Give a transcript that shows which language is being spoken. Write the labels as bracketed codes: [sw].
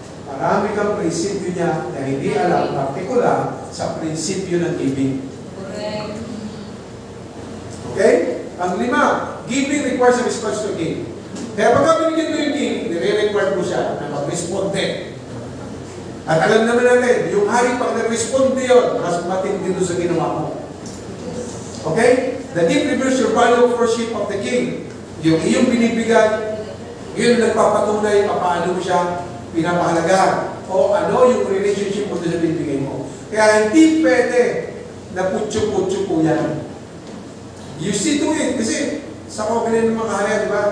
[tl] Marami kang prinsipyo niya na hindi alam, partikular sa prinsipyo ng giving. Okay? [en] Ang 5, giving requires a response to give. [tl] Kaya pagka binigyan mo yung king, nire-require mo siya na mag-responde. At alam naman natin, yung hari pag nag-responde yun, mas matindi doon sa ginawa mo. Okay? [en] The gift reveals your value of worship of the king. [tl] Yung iyong binibigay, yun nagpapatunay paano mo siya pinapahalagahan. O ano yung relationship mo doon sa binibigay mo. Kaya hindi pwede na putyo-putyo po yan. [en] You see to it. [tl] Kasi sa covenant ng mga hari, di ba?